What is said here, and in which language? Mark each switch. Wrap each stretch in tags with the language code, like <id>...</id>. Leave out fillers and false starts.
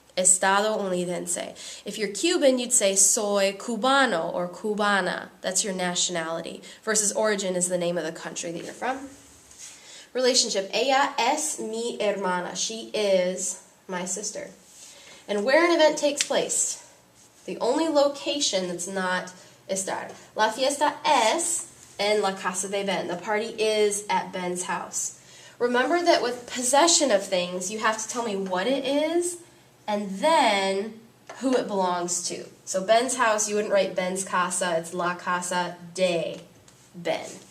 <en>Estadounidense. If you're Cuban, you'd say</en> <es>soy cubano</es> <en>or cubana. That's your nationality. Versus origin is the name of the country that you're from. Relationship.</en> <es>Ella es mi hermana.</es> <en>She is my sister. And where an event takes place. The only location that's not estar.</en> <es>La fiesta es en la casa de Ben.</es> <en>The party is at Ben's house. Remember that with possession of things, you have to tell me what it is and then who it belongs to. So Ben's house, you wouldn't write Ben's casa, it's</en> <es>la casa de Ben.</es>